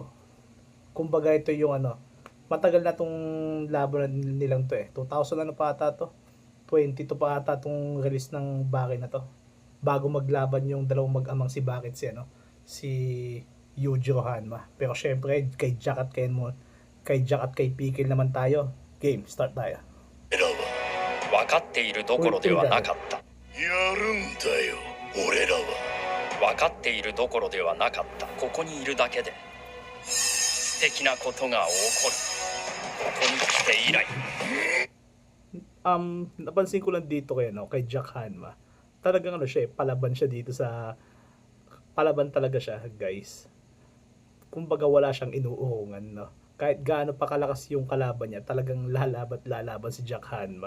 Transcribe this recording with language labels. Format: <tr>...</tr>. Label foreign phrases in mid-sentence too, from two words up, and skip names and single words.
<tl>Kumbaga ito yung matagal na tong laban nilang to eh. 2000 ano pa ata to? 22 pa ata tong release ng Baki na to. Bago maglaban yung dalawang mag-amang si Bakit si Yujiro Hanma. Pero syempre, kay Jack at kay Pickle naman tayo. Game, start tayo.</tl> <ja>分かっているどころではなかった。やるんだよ俺らは。分かっているどころではなかった。ここにいるだけで素敵なことが起こる。ここに来て以来。</ja> <tl>Napansin ko lang dito kay Jack Hanma. Talagang siya palaban siya dito palaban talaga siya, guys. Kumbaga wala siyang inuurungan, no. Kahit gaano pa kalakas yung kalaban niya, talagang lalaban si Jack Hanma.</tl>